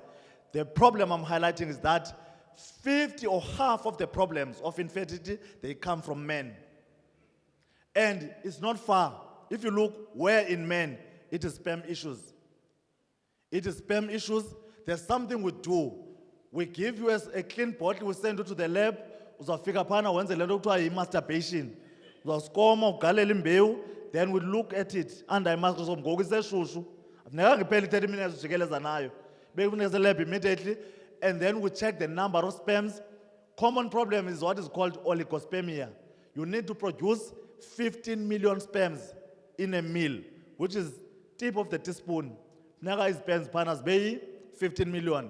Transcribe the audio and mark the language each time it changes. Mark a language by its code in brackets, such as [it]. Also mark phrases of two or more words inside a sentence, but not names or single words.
[en] The problem I'm highlighting is that 50 or half of the problems of infertility, they come from men. And it's not far. If you look where in men, it is sperm issues. It is sperm issues. There's something we do. We give you a clean bottle, we send you to the lab. [xh] Uzafika phana wenze lento kuthiwa masturbation. Uzaskoma ugalela imbewu, [en] then we look at it under i-microscope [xh] ngoku iseshushu. Akufuneka ngiphele 30 minutes ujikeleza nayo. Bekufuneka [en] se-lab immediately. And then we check the number of sperms. Common problem is what is called oligospermia. You need to produce 15 million sperms in a meal, which is tip of the teaspoon. Naga is sperms panas bay 15 million.